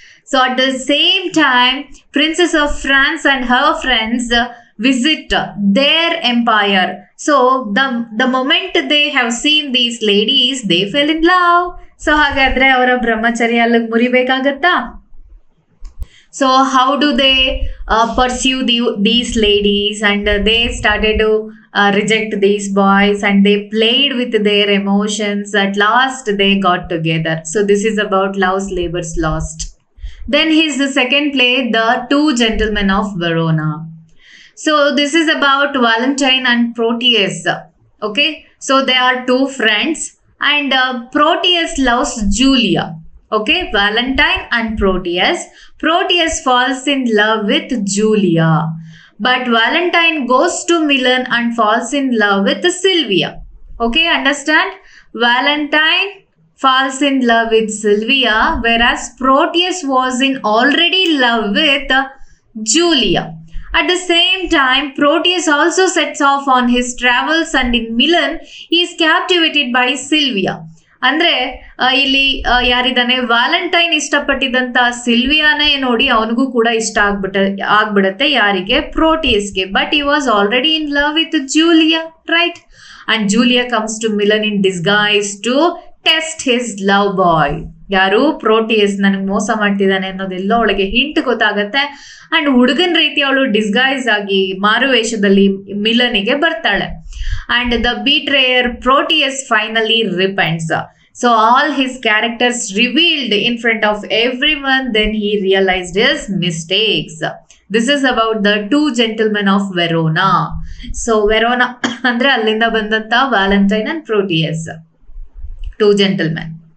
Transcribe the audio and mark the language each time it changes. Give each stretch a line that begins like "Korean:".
English: So at the same time Princess of France and her friends visit their empire. So the moment they have seen these ladies, they fell in love.
Kannada: So ಹಾಗಾದ್ರೆ ಅವರ ಬ್ರಹ್ಮಚರ್ಯ ಅಲ್ಲಿಗೆ ಮುರಿಬೇಕಾಗತ್ತಾ?
English: So how do they pursue these ladies? And they started to reject these boys, and they played with their emotions. At last they got together. So this is about Love's Labour's Lost. Then his second play, The Two Gentlemen of Verona. So this is about Valentine and Proteus. Okay, so they are two friends, and Proteus loves Julia. Okay, Valentine and Proteus. Proteus falls in love with Julia, but Valentine goes to Milan and falls in love with Sylvia. Okay, understand? Valentine falls in love with Sylvia, whereas Proteus was in already love with Julia. At the same time, Proteus also sets off on his travels, and in Milan he is captivated by Sylvia.
Kannada: ಅಂದ್ರೆ ಇಲ್ಲಿ ಯಾರಿದ್ದಾನೆ, Valentine ಇಷ್ಟಪಟ್ಟಿದ್ದಂತ ಸಿಲ್ವಿಯಾನೇ ನೋಡಿ ಅವನಿಗೂ ಕೂಡ ಇಷ್ಟ ಆಗ್ಬಿಡತ್ತೆ. ಯಾರಿಗೆ? ಪ್ರೋಟಿಯಸ್ಗೆ.
English: But he was already in love with Julia, right? And Julia comes to Milan in disguise to test his love boy. ಯಾರು?
Kannada: Proteases ನನಗೆ ಮೋಸ ಮಾಡ್ತಿದ್ದಾನೆ ಅನ್ನೋದೆಲ್ಲ ಅವಳಿಗೆ ಹಿಂಟ್ ಗೊತ್ತಾಗತ್ತೆ. ಅಂಡ್ ಹುಡುಗನ್ ರೀತಿ ಅವಳು ಡಿಸ್ಗೈಸ್ ಆಗಿ ಮಾರುವೇಷದಲ್ಲಿ ಮಿಲನಿಗೆ ಬರ್ತಾಳೆ.
English: And the betrayer Proteus finally repents. So all his characters revealed in front of everyone. Then he realized his mistakes. This is about the Two Gentlemen of Verona.
Kannada: So Verona andre allinda bandanta Valentine and Proteus,
English: two gentlemen.